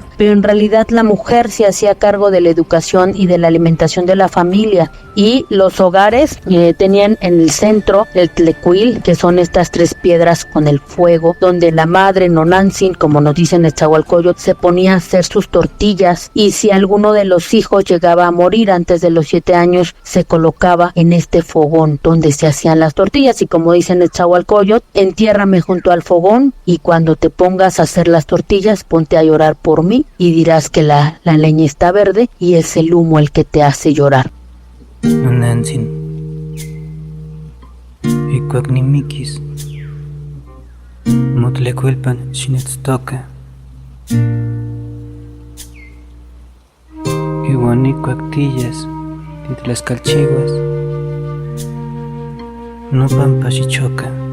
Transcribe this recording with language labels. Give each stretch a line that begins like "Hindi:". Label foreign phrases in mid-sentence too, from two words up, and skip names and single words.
Spanish: Pero en realidad la mujer se hacía cargo de la educación y de la alimentación de la familia, y los hogares tenían en el centro el tlecuil, que son estas tres piedras con el fuego, donde la madre Nonantzin, como nos dicen en Nezahualcóyotl, se ponía a hacer sus tortillas, y si alguno de los hijos llegaba a morir antes de los 7 años, se colocaba en este fogón donde se hacían las tortillas. Y como dicen en Nezahualcóyotl, entiérrame junto al fogón, y cuando te pongas a hacer las tortillas, ponte a llorar por mí, y dirás que la leña está verde y es el humo el que te hace llorar.
Nahuatl languages: Nonantzin ikuak nimikis motlecuilpan xinetztoca iuan ikuak tiyas titlascalchiuas nopampa xichoca.